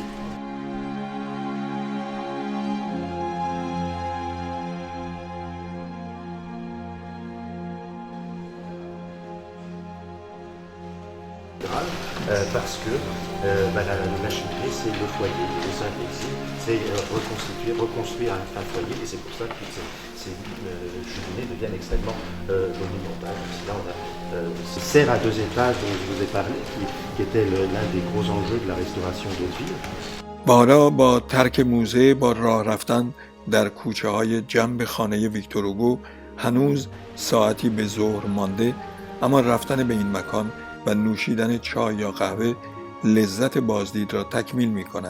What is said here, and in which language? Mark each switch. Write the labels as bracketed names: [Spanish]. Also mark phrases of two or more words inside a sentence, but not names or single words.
[French] parce que la machinerie, c'est le foyer, le Saint-Exil, c'est reconstruire un foyer, et c'est pour ça que ces cheminées deviennent extrêmement monumentales. Là, on a ces serres à 2 étages dont je vous ai parlé, qui était l'un des gros enjeux de la restauration d'Hauteville. [Persian] حالا با ترک موزه با راه رفتن در کوچه های جنب خانه ویکتور هوگو هنوز ساعتی به ظهر مانده، اما رفتن به این مکان و نوشیدن چای یا قهوه لذت بازدید را تکمیل می کند.